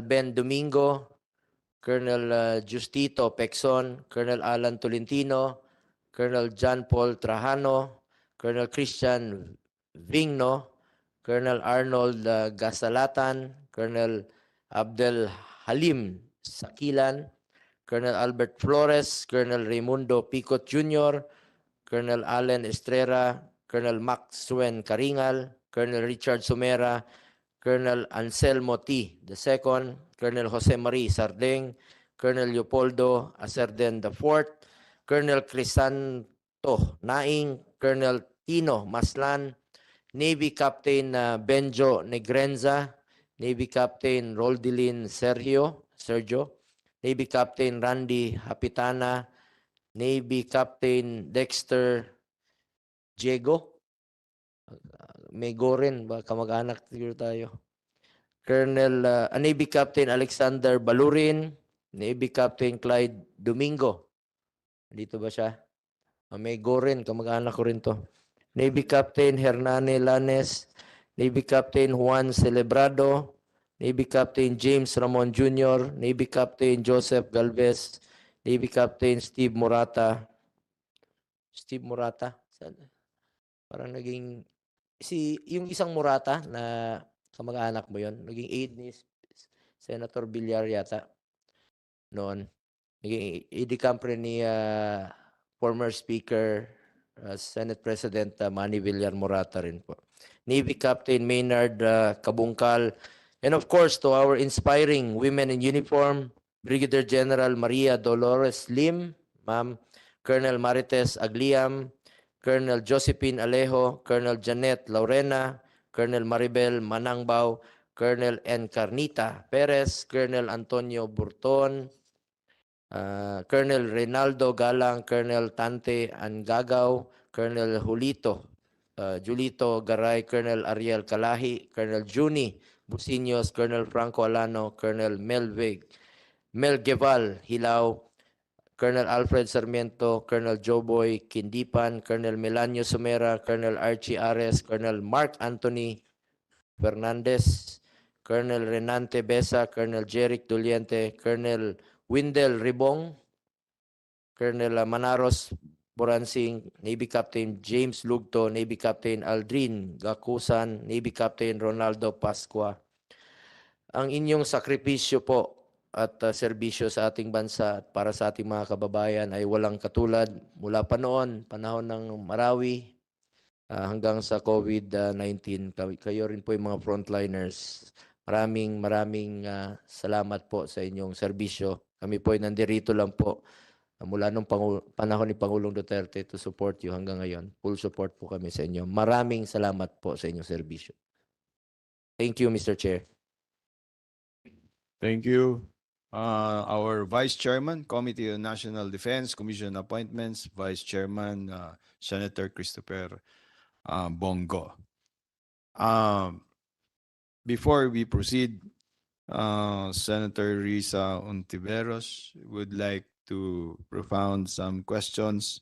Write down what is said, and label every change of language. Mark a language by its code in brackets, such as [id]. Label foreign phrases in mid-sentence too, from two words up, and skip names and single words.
[en] Ben Domingo, Colonel Justito Pexon, Colonel Alan Tolentino, Colonel John Paul Trajano, Colonel Christian Vigno, Colonel Arnold Gasalatan, Colonel Abdel Halim Sakilan, Colonel Albert Flores, Colonel Raimundo Picot Jr., Colonel Allen Estrera, Colonel Maxwell Karingal, Colonel Richard Sumera, Colonel Anselmo T. II, Colonel Jose Marie Sardeng, Colonel Leopoldo Acerden IV, Colonel Crisanto Naing, Colonel Tino Maslan, Navy Captain Benjo Negrenza, Navy Captain Roldilin Sergio, Navy Captain Randy Hapitana, Navy Captain Dexter Diego, [tl] may rin, ba kamag-anak siguro tayo. [en] Colonel Navy Captain Alexander Balurin, Navy Captain Clyde Domingo. [tl] Dito ba siya? May rin, kamag-anak ko rin to. [en] Navy Captain Hernane Lanes, Navy Captain Juan Celebrado, Navy Captain James Ramon Jr., Navy Captain Joseph Galvez, Navy Captain Steve Morata. Steve Morata? [tl] Parang naging, yung isang Morata na kamag-anak mo yon, naging aide ni Senator Villar yata noon. Naging aide camp rin ni former Speaker, Senate President Manny Villar Morata rin po. [en] Navy Captain Maynard Kabungkal, and of course to our inspiring women in uniform, Brigadier General Maria Dolores Lim, Ma'am, Colonel Marites Agliam, Colonel Josephine Alejo, Colonel Janet Laurena, Colonel Maribel Manangbao, Colonel Encarnita Perez, Colonel Antonio Burton, Colonel Reynaldo Galang, Colonel Tante Angagaw, Colonel Julito Garay, Colonel Ariel Kalahi, Colonel Juni Busiños, Colonel Franco Alano, Colonel Melgeval Hilaw, Colonel Alfred Sarmiento, Colonel Joboy Kindipan, Colonel Melanio Sumera, Colonel Archie Ares, Colonel Mark Anthony Fernandez, Colonel Renante Besa, Colonel Jeric Doliente, Colonel Windel Ribong, Colonel Manaros Boransing, Navy Captain James Lugto, Navy Captain Aldrin Gakusan, Navy Captain Ronaldo Pascua. [tl] Ang inyong sakripisyo po at serbisyo sa ating bansa at para sa ating mga kababayan ay walang katulad mula pa noon, panahon ng Marawi, hanggang sa COVID-19. Kayo rin po yung mga frontliners. Maraming salamat po sa inyong serbisyo. Kami po ay nandirito lang po mula nung panahon ni Pangulong Duterte [en] to support you [tl] hanggang ngayon. [en] Full support [tl] po kami sa inyo. Maraming salamat po sa inyong serbisyo. [en] Thank you, Mr. Chair. Thank you. Our Vice Chairman, Committee on National Defense, Commission Appointments, Vice Chairman, Senator Christopher Bongo. Before we proceed, Senator Risa Ontiveros would like to propound some questions.